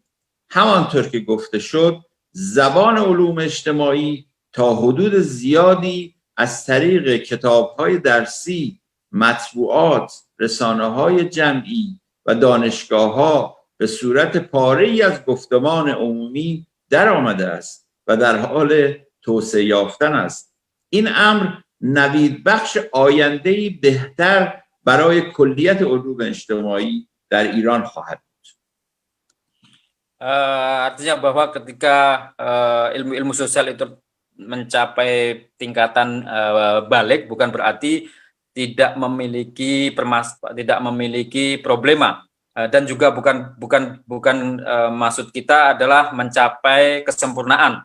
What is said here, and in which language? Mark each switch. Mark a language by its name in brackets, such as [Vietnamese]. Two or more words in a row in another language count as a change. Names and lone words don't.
[Persian] همانطور که گفته شد، زبان علوم اجتماعی تا حدود زیادی از طریق کتاب‌های درسی، مطبوعات، رسانه‌های جمعی و دانشگاه‌ها به صورت پاره‌ای از گفتمان عمومی در آمده است و در حال توسعه یافتن است. این امر نوید بخش آینده‌ای بهتر برای keliat علوم اجتماعی در Iran خواهد بود. [Indonesian] Artinya bahwa ketika ilmu-ilmu sosial itu mencapai tingkatan balik, bukan berarti tidak memiliki problema, dan juga bukan maksud kita adalah mencapai kesempurnaan.